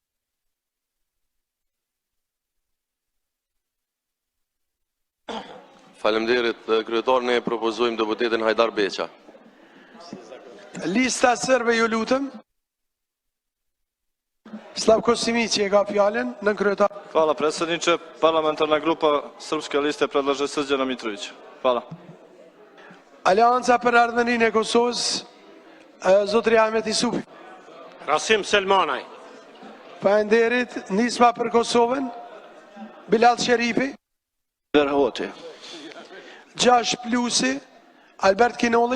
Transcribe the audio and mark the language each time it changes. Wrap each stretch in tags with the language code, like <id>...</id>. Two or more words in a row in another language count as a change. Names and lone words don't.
<sq>Faleminderit kryetar, ne propozojmë deputetin Hajdar Beqa. Lista Sërbe, ju lutem. Slavko Simici e ka fjallën në kryetar.</sq> <sr>Hvala predsjedniče. Parlamentarna grupa Srpske liste predlaže Srđana Mitrovića. Hvala.</sr> <sq>Aleanca për Ardhmërinë e Kosovës, zotri Ahmet Isufi. Rasim Selmanaj. Faleminderit, nisma për Kosovën, Bilal Sherifi. Derhoti. 6 plusi, Albert Kinolli.</sq>